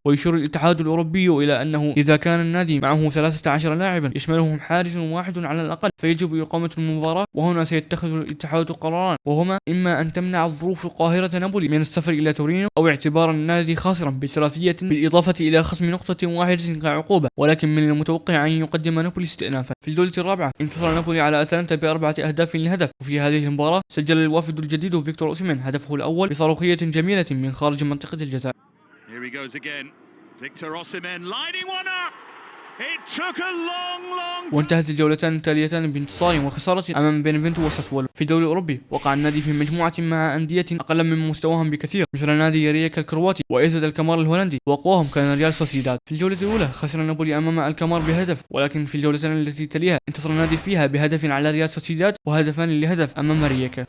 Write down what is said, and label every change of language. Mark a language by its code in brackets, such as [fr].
[ar] ويشير الاتحاد الأوروبي إلى أنه إذا كان النادي معه 13 لاعبا يشملهم حارس واحد على الأقل فيجب إقامة المباراة، وهنا سيتخذ الاتحاد قراران، وهما إما أن تمنع الظروف القاهرة نابولي من السفر إلى تورينو، أو اعتبار النادي خاسرا بثلاثية بالإضافة إلى خصم نقطة واحدة كعقوبة، ولكن من المتوقع أن يقدم نابولي استئنافا. في الجولة الرابعة انتصر نابولي على أتلانتا ب4 أهداف لهدف، وفي هذه المباراة سجل الوافد الجديد فيكتور أوسيمين هدفه الأول بصاروخية جميلة من خارج منطقة الجزاء. [en] Here he goes again. Victor Osimhen lining one up. It took a long [ar] وانتهت الجولتان التاليتان بانتصار وخسارة أمام بينفنتو وساسولو. في الدوري الأوروبي وقع النادي في مجموعة مع أندية أقل من مستواهم بكثير، مثل نادي رييكا الكرواتي وإيزد الكمار الهولندي، وأقواهم كان ريال سوسيداد. في الجولة الأولى خسر نابولي أمام الكمار بهدف، ولكن في الجولتين التي تليها انتصر النادي فيها بهدف على ريال سوسيداد وهدفان لهدف أمام رييكا.